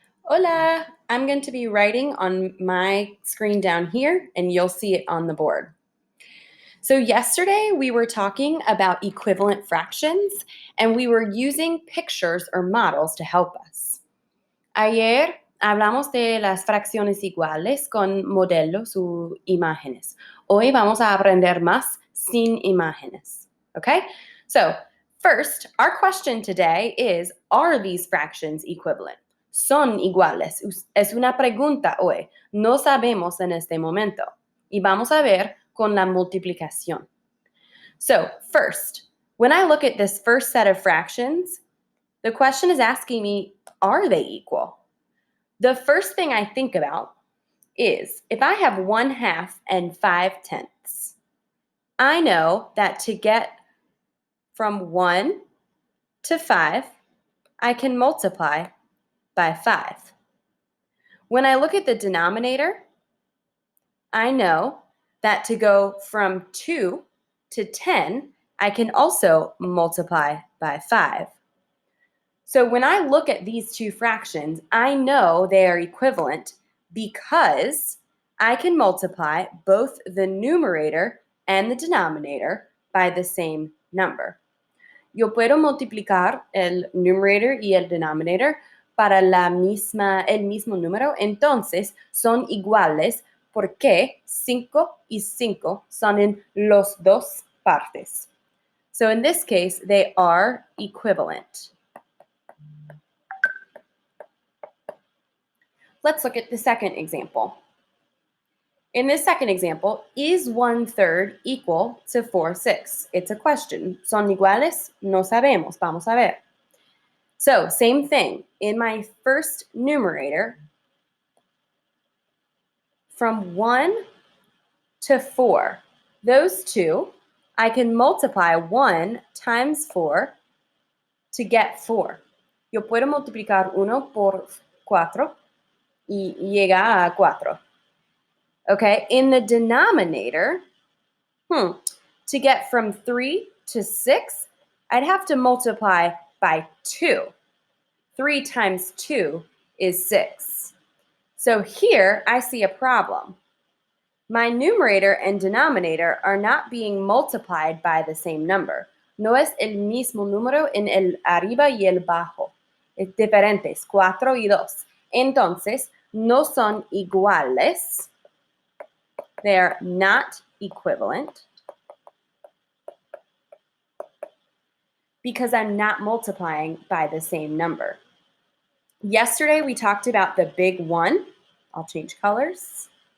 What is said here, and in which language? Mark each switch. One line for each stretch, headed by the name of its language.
English: Hola, I'm going to be writing on my screen down here, and you'll see it on the board. So yesterday we were talking about equivalent fractions, and we were using pictures or models to help us.
Spanish: Ayer hablamos de las fracciones iguales con modelos o imágenes. Hoy vamos a aprender más sin imágenes.
English: Okay? So, first, our question today is, are these fractions equivalent?
Spanish: ¿Son iguales? Es una pregunta hoy. No sabemos en este momento. Y vamos a ver con la multiplicación.
English: So, first, when I look at this first set of fractions, the question is asking me, are they equal? The first thing I think about is if I have 1/2 and 5/10, I know that to get from 1 to 5, I can multiply by 5. When I look at the denominator, I know that to go from 2 to 10, I can also multiply by 5. So when I look at these two fractions, I know they are equivalent because I can multiply both the numerator and the denominator by the same number.
Spanish: Yo puedo multiplicar el numerator y el denominator para el mismo número, entonces son iguales porque 5 y 5 son en los dos partes.
English: So in this case, they are equivalent. Let's look at the second example. In this second example, is 1/3 equal to 4/6? It's a question.
Spanish: ¿Son iguales? No sabemos. Vamos a ver.
English: So, same thing. In my first numerator, from 1 to 4, those two, I can multiply 1 times 4 to get 4.
Spanish: Yo puedo multiplicar 1 por 4 y llega a 4.
English: Okay, in the denominator, to get from 3 to 6, I'd have to multiply by 2. 3 times 2 is 6. So here I see a problem. My numerator and denominator are not being multiplied by the same number.
Spanish: No es el mismo número en el arriba y el bajo. Es diferentes, 4 y 2. Entonces, no son iguales.
English: They're not equivalent because I'm not multiplying by the same number. Yesterday, we talked about the big 1. I'll change colors.